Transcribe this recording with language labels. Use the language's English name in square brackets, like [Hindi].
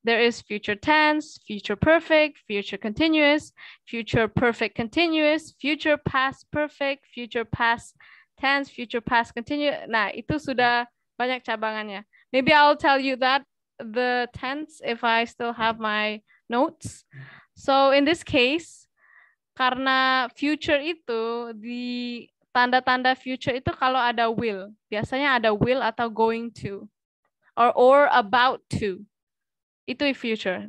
[English] There is future tense, future perfect, future continuous, future perfect continuous, future past perfect, future past tense, future past continuous. [Indonesian] Nah, itu sudah banyak cabangannya. [English] Maybe I'll tell you that the tense if I still have my notes. So in this case, [Indonesian] karena future itu di tanda-tanda future itu kalau ada will, biasanya ada will atau going to, [English] or about to. [Indonesian] Itu future.